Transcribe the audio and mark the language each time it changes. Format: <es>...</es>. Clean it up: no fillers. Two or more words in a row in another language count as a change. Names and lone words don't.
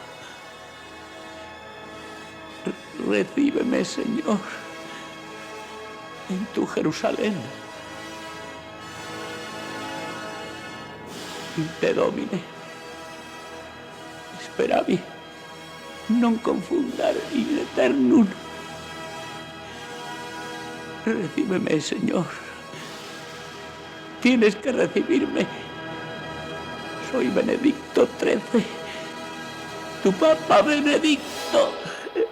<es>Recíbeme, Señor, en tu Jerusalén.</es> <la>Te Domine, speravi non confundar in eternum.</la> <es>Recíbeme, Señor. Tienes que recibirme. Soy Benedicto XIII, tu Papa Benedicto.</es>